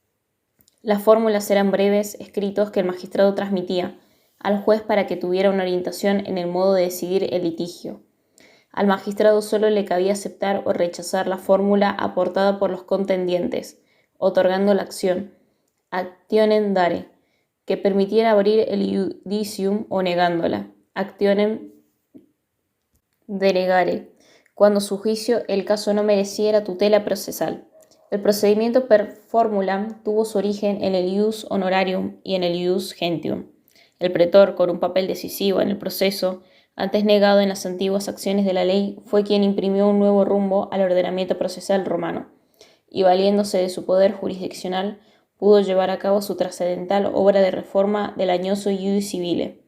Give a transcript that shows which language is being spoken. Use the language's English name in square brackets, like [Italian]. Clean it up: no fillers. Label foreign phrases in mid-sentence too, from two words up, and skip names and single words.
[Spanish] Las fórmulas eran breves escritos que el magistrado transmitía al juez para que tuviera una orientación en el modo de decidir el litigio. Al magistrado solo le cabía aceptar o rechazar la fórmula aportada por los contendientes, otorgando la acción, [Latin] actionem dare, [Spanish] que permitiera abrir el judicium o negándola, [Latin] actionem denegare, [Spanish] cuando su juicio el caso no mereciera tutela procesal. El procedimiento [Latin] per formulam [Spanish] tuvo su origen en el [Latin] ius honorarium [Spanish] y en el [Latin] ius gentium. [Spanish] El pretor, con un papel decisivo en el proceso, antes negado en las antiguas acciones de la ley, fue quien imprimió un nuevo rumbo al ordenamiento procesal romano, y valiéndose de su poder jurisdiccional, pudo llevar a cabo su trascendental obra de reforma del añoso [Latin] ius civile.